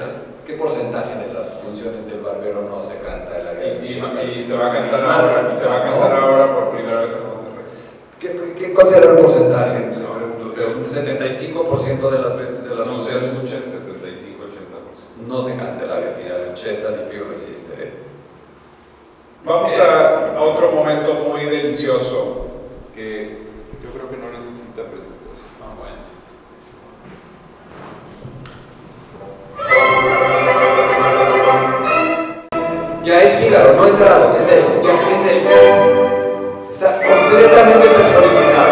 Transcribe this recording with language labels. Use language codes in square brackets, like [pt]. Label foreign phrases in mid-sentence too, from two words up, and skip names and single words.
[es] ¿Qué porcentaje de las funciones del Barbero no se canta el área? Y se va a cantar ahora, por primera vez en Monterrey. ¿Cuál será el porcentaje? Les pregunto, un 75% de las veces de las funciones 75-80%. no se canta el área final, el Cesa di più resistere. Vamos a otro momento muy delicioso que yo creo que no necesita presentación. Ya es Fígaro, no he entrado, es él, está completamente personificado.